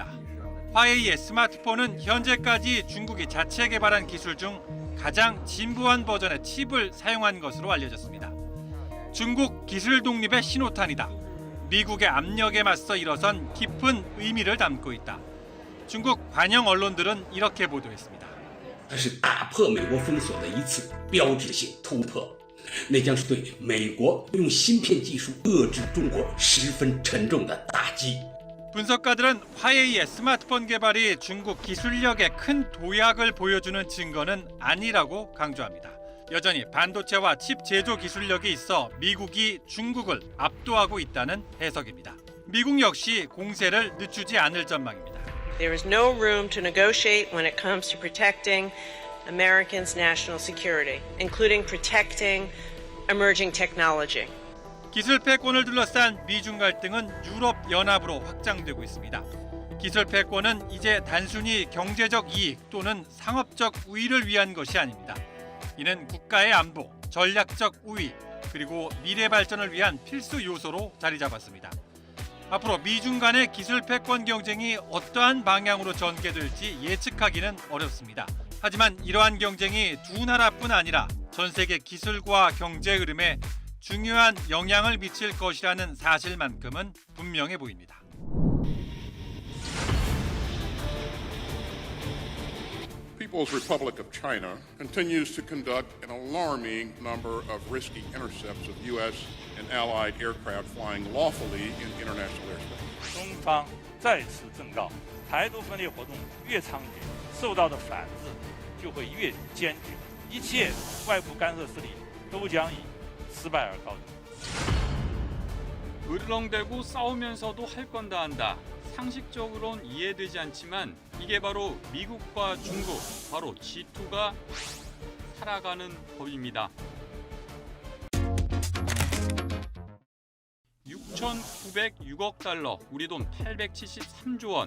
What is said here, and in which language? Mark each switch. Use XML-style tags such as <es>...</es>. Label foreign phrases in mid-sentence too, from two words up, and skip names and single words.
<ko>화웨이의 스마트폰은 현재까지 중국이 자체 개발한 기술 중 가장 진부한 버전의 칩을 사용한 것으로 알려졌습니다. 중국 기술 독립의 신호탄이다. 미국의 압력에 맞서 일어선 깊은 의미를 담고 있다. 중국 관영 언론들은 이렇게 보도했습니다.</ko> <zh>这是打破美国封锁的一次标志性突破，那将是对美国用芯片技术遏制中国十分沉重的打击。</zh> <ko>분석가들은 화웨이의 스마트폰 개발이 중국 기술력의 큰 도약을 보여주는 증거는 아니라고 강조합니다. 여전히 반도체와 칩 제조 기술력이 있어 미국이 중국을 압도하고 있다는 해석입니다. 미국 역시 공세를 늦추지 않을 전망입니다.</ko> <en>There is no room to negotiate when it comes to protecting Americans' national security, including protecting emerging technology.</en> <ko>기술 패권을 둘러싼 미중 갈등은 유럽 연합으로 확장되고 있습니다. 기술 패권은 이제 단순히 경제적 이익 또는 상업적 우위를 위한 것이 아닙니다. 이는 국가의 안보, 전략적 우위, 그리고 미래 발전을 위한 필수 요소로 자리 잡았습니다. 앞으로 미중 간의 기술 패권 경쟁이 어떠한 방향으로 전개될지 예측하기는 어렵습니다. 하지만 이러한 경쟁이 두 나라뿐 아니라 전 세계 기술과 경제 흐름에 중요한 영향을 미칠 것이라는 사실만큼은 분명해 보입니다.</ko> <en>People's Republic of China continues to conduct an alarming number of risky intercepts of U.S. and allied aircraft flying lawfully in international airspace.</en> <zh>中方再次正告，台独分裂活动越猖獗，受到的反制就会越坚决，一切外部干涉势力都将以失败而告终。</zh> <ko>으르렁대고 싸우면서도 할 건 다 한다. 상식적으론 이해되지 않지만 이게 바로 미국과 중국, 바로 G2가 살아가는 법입니다. 6,906억 달러, 우리 돈 873조 원.</ko>